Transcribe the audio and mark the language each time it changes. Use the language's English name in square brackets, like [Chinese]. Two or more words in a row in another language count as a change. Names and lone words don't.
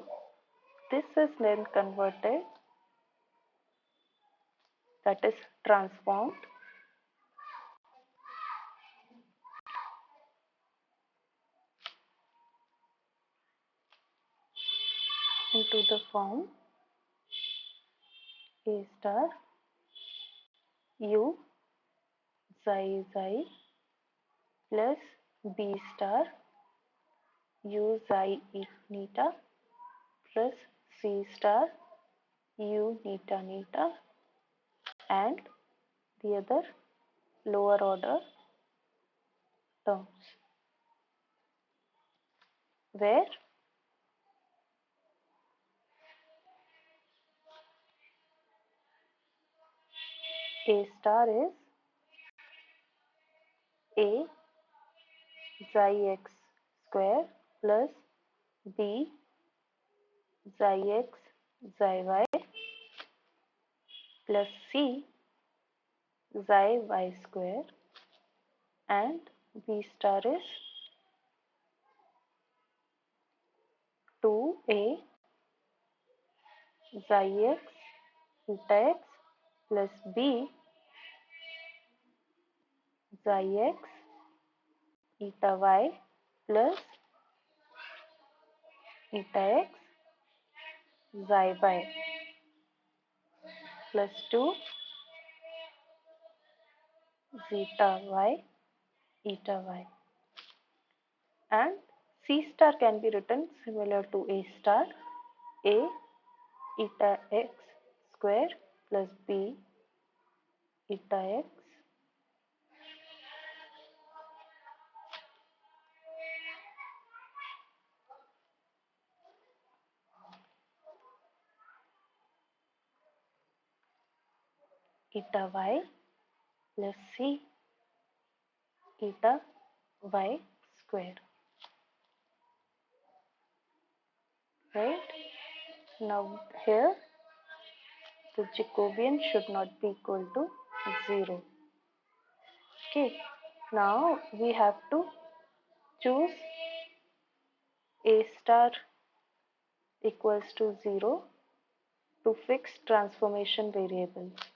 [English] This is then converted, that is transformed into the form A star u xi xi plus B star u xi neta plus C star u neta neta, and the other lower order terms, where A star is A xi x square plus B xi x xi y plus C xi y square, and B star is 2A xi x eta x plus B xi x eta y plus eta x xi y plus 2 zeta y eta y. and C star can be written similar to A star, A eta x square plus B eta x eta y plus C eta y square, right? Now here the Jacobian should not be equal to 0. Okay, now we have to choose A star equals to 0 to fix transformation variables.